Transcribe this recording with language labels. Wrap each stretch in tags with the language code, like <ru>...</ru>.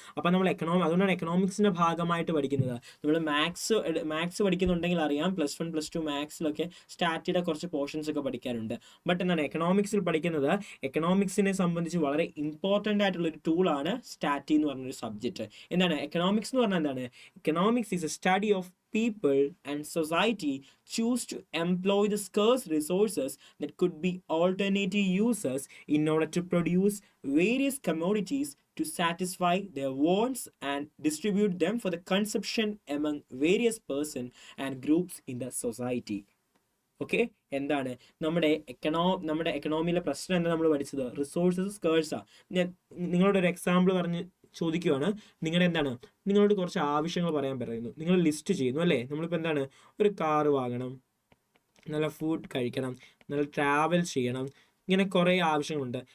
<ml>അപ്പം നമ്മൾ അതുകൊണ്ടാണ് എക്കണോമിക്സിൻ്റെ ഭാഗമായിട്ട് പഠിക്കുന്നത്. നമ്മൾ മാത്സ് പഠിക്കുന്നുണ്ടെങ്കിൽ അറിയാം, +1 +2 മാത്സിലൊക്കെ സ്റ്റാറ്റിയുടെ കുറച്ച് പോർഷൻസ് ഒക്കെ പഠിക്കാറുണ്ട്. ബട്ട് എന്താണ് എക്കണോമിക്സിൽ പഠിക്കുന്നത്, എക്കണോമിക്സിനെ സംബന്ധിച്ച് വളരെ ഇമ്പോർട്ടൻ്റ് ആയിട്ടുള്ള ഒരു ടൂളാണ് സ്റ്റാറ്റി എന്ന് പറഞ്ഞൊരു സബ്ജക്റ്റ്. എന്താണ് എക്കണോമിക്സ് എന്ന് പറഞ്ഞാൽ എന്താണ്,</ml> <en>Economics is a study of people and society choose to employ the scarce resources that could be alternative uses in order to produce various commodities to satisfy their wants and distribute them for the consumption among various persons and groups in the society.</en> <ml>Okay, എന്താണ് നമ്മുടെ എക്കണോമിയിലെ പ്രശ്നം എന്താ നമ്മൾ പഠിച്ചത്, resources സ്കേഴ്സാ. ഞാൻ നിങ്ങളോട് ഒരു example പറഞ്ഞ് ചോദിക്കുവാണ്, നിങ്ങളോട് കുറച്ച് ആവശ്യങ്ങൾ പറയാൻ പറയുന്നു, നിങ്ങൾ ലിസ്റ്റ് ചെയ്യുന്നു അല്ലേ. നമ്മളിപ്പോൾ എന്താണ്, ഒരു കാറ് വാങ്ങണം, നല്ല ഫുഡ് കഴിക്കണം, നല്ല ട്രാവൽ ചെയ്യണം, ഇങ്ങനെ കുറേ ആവശ്യങ്ങളുണ്ട്.</ml>